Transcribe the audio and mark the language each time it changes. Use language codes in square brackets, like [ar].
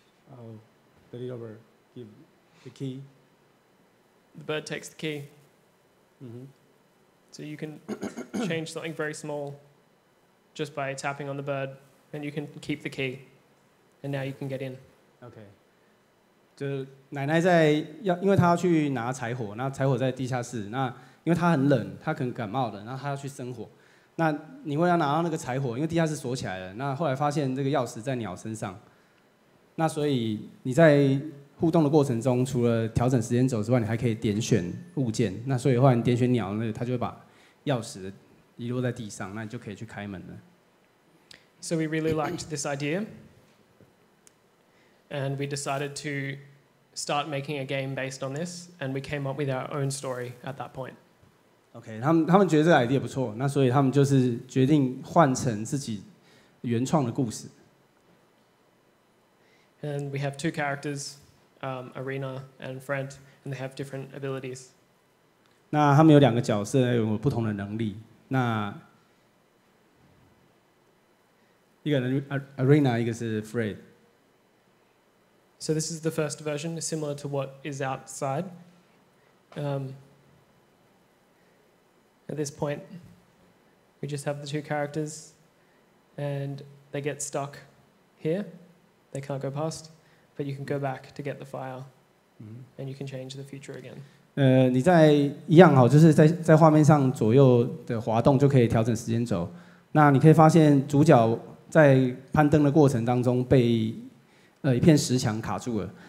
[en] Oh, the little bird give the key. The bird takes the key. So you can change something very small just by tapping on the bird, and you can keep the key. And now you can get in. [zh] OK， 就奶奶因为她要去拿柴火，那柴火在地下室，那因为她很冷，她可能感冒了，然后她要去生火。那你为了拿到那个柴火，因为地下室锁起来了，那后来发现这个钥匙在鸟身上，那所以你在互动的过程中，除了调整时间轴之外，你还可以点选物件。那所以后来你点选鸟，那它就会把钥匙遗落在地上，那你就可以去开门了。 [en] So we really liked this idea. And we decided to start making a game based on this, and we came up with our own story at that point. [zh] OK， 他们觉得这个 idea 不错，那所以他们就是决定换成自己原创的故事。 [en] And we have two characters, Arena and Fred, and they have different abilities. [zh] 那他们有两个角色有不同的能力，那一个人 Arena， 一个是 Fred。 [en] So this is the first version, similar to what is outside. At this point, we just have the two characters, and they get stuck here. They can't go past, but you can go back to get the fire, and you can change the future again. [zh] 你在一样好，就是在画面上左右的滑动就可以调整时间轴。那你可以发现主角在攀登的过程当中被一片石墙卡住了。